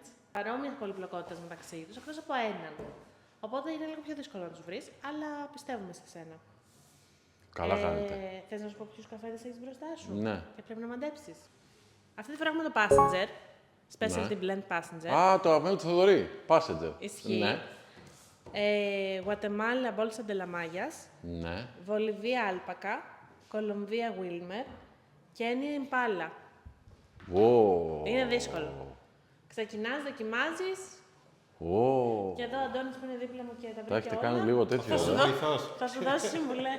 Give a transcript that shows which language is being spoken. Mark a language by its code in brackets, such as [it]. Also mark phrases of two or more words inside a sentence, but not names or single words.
[el] Παρόμοιες πολυπλοκότητες μεταξύ τους, εκτός από έναν. Οπότε είναι λίγο πιο δύσκολο να τους βρεις, αλλά πιστεύουμε σε σένα. Καλά κάνετε. Θες να σου πω ποιους καφέδες έχεις μπροστά σου? Ναι. Και πρέπει να μαντέψεις. Αυτή τη φορά έχουμε το Passenger. Specialty Blend Passenger. Α, το αγαπημένο του Θοδωρή. Passenger. Ισχύει. Ναι. Guatemala Bolsa de la Mayas. Ναι. Βολιβία Alpaca. Κολομβία Wilmer. Κένια Impala. Wow. Είναι δύσκολο. Ξεκινάς, δοκιμάζεις. Wow. Και εδώ ο Αντώνης που είναι δίπλα μου και τα Τα βρήκε έχετε όλα. κάνει λίγο τέτοιο. Θα σου δώσει συμβουλές.